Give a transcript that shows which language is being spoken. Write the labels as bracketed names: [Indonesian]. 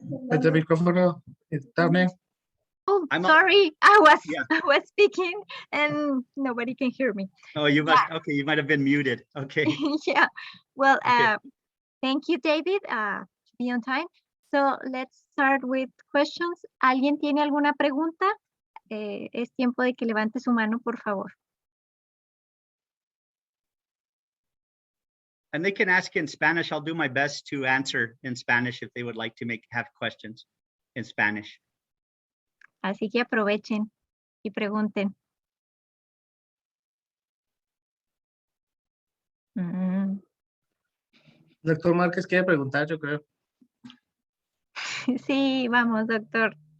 [Spanish] El micrófono, Daphne. [English] Oh, sorry, I was speaking and nobody can hear me. Oh, you must. Yeah. Okay, you might have been muted. Okay. Yeah. Well, okay. Thank you, David. To be on time. So let's start with questions. [Spanish] ¿Alguien tiene alguna pregunta? Es tiempo de que levante su mano, por favor. [English] And they can ask in Spanish. I'll do my best to answer in Spanish if they would like to have questions in Spanish. [Spanish] Así que aprovechen y pregunten. Doctor Márquez quiere preguntar, yo creo. Sí, vamos, doctor.